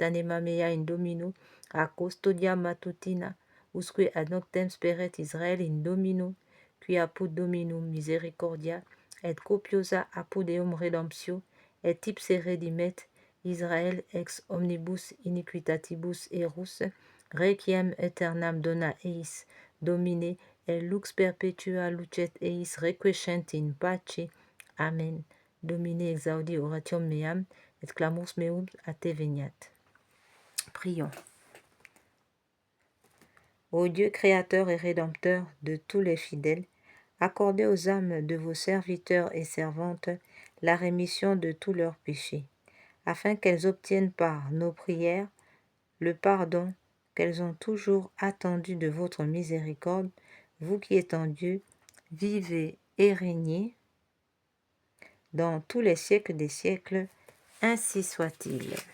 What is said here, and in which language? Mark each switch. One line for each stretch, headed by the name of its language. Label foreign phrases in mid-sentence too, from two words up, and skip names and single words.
Latin: anima mea in domino, a custodia matutina, usque ad noctem speret Israel in domino, qui apud dominum misericordia, et copiosa apud eum redemptio, et ipse redimet Israel ex omnibus iniquitatibus erus, requiem aeternam dona eis, domine, et lux perpetua lucet eis requiescent in pace. Amen. Domine exaudi oratium meam, et clamus meum a te veniat.
French: Prions. Ô Dieu créateur et rédempteur de tous les fidèles, accordez aux âmes de vos serviteurs et servantes la rémission de tous leurs péchés, afin qu'elles obtiennent par nos prières le pardon qu'elles ont toujours attendu de votre miséricorde, vous qui êtes en Dieu, vivez et régnez dans tous les siècles des siècles, ainsi soit-il.